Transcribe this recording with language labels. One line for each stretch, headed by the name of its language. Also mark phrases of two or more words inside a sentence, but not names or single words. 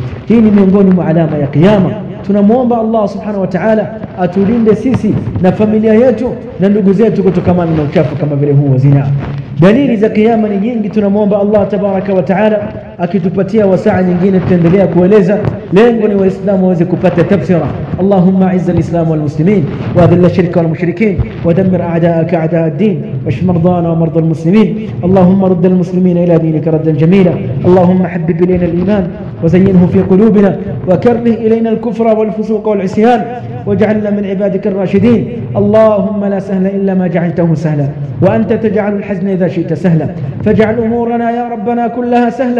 Swahili: Hii ni miongoni mwa alama ya kiyama. Tunamuomba Allah
Arabic: سبحانه وتعالى
Swahili: atulinde sisi na familia yetu na ndugu zetu kutokana na uchafu kama vile huu wa zina. Dalili za kiyama ni nyingi. Tunamwomba Allah
Arabic: تبارك وتعالى
Swahili: akitupatia wasaa nyingine tutaendelea kueleza. Lengo ni waislamu waweze kupata tafsira.
Arabic: اللهم أعز الإسلام والمسلمين وأذل الشرك والمشركين ودمر أعداءك أعداء الدين واشف مرضانا ومرضى المسلمين. اللهم رد المسلمين إلى دينك ردا جميلا. اللهم حبب إلينا الإيمان وزينه في قلوبنا وكره إلينا الكفر والفسوق والعصيان واجعلنا من عبادك الراشدين. اللهم لا سهل إلا ما جعلته سهلا وأنت تجعل الحزن إذا شئت سهلا فاجعل أمورنا يا ربنا كلها سهلا.